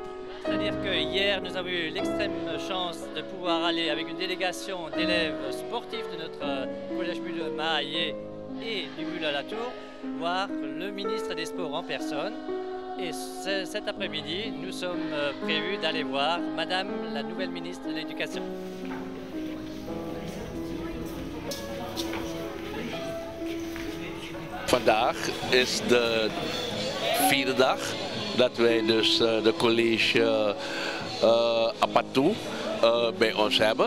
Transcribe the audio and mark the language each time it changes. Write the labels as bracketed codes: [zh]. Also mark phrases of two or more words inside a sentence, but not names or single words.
[fr] C'est-à-dire que hier, nous avons eu l'extrême chance de pouvoir aller avec une délégation d'élèves sportifs de notre collège Mahaye et du Mulot-la-Tour voir le ministre des Sports en personne. Et cet après-midi, nous sommes prévus d'aller voir Madame la nouvelle ministre de l'Éducation. [nl] Vandaag is de 4e dag dat wij dus de college Apatou bij ons hebben.